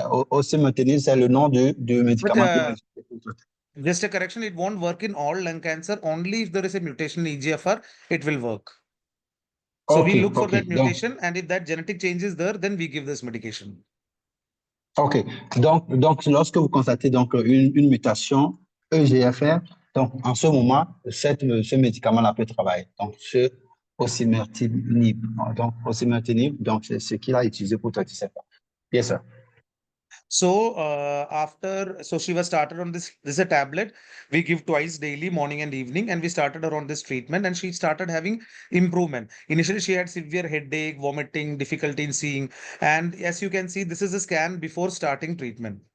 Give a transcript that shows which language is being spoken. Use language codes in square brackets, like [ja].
[fr] Osimertinib, c'est le nom du médicament qui va [en] just a correction, it won't work in all lung cancer. Only if there is a mutation in EGFR, it will work. So we look for that mutation, and if that genetic change is there, then we give this medication. Ok. [fr] Donc lorsque vous constatez donc une mutation EGFR, donc en ce moment, ce médicament-là peut travailler. Donc ce osimertinib. Donc c'est ce qu'il a utilisé pour traiter ça. [en] Yes, sir. So so she was started on this is a tablet we give twice daily, morning and evening, and we started her on this treatment, and she started having improvement. Initially she had severe headache, vomiting, difficulty in seeing, and as you can see, this is a scan before starting treatment.